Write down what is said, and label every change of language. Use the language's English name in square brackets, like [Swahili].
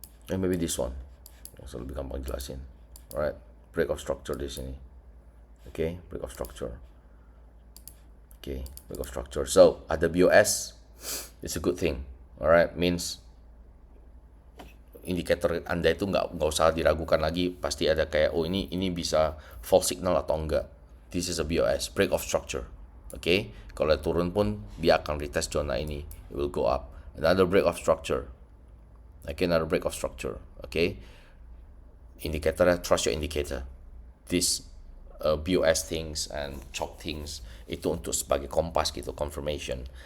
[English] And maybe this one, [Indonesian] so lebih gampang jelasin. [English] Alright, break of structure di sini. Okay, break of structure. Okay, break of structure. So ada BOS, it's a good thing. [Indonesian] Alright, means indikator Anda itu nggak usah diragukan lagi, pasti ada kayak oh ini bisa false signal atau enggak. [English] This is a BOS, break of structure. [Indonesian] Okay, kalau turun pun dia akan retest zona ini, [English] it will go up. Another break of structure. Okay, another break of structure. Okay, indicator, trust your indicator. This BOS things and choke things [Indonesian] itu untuk sebagai kompas gitu, confirmation.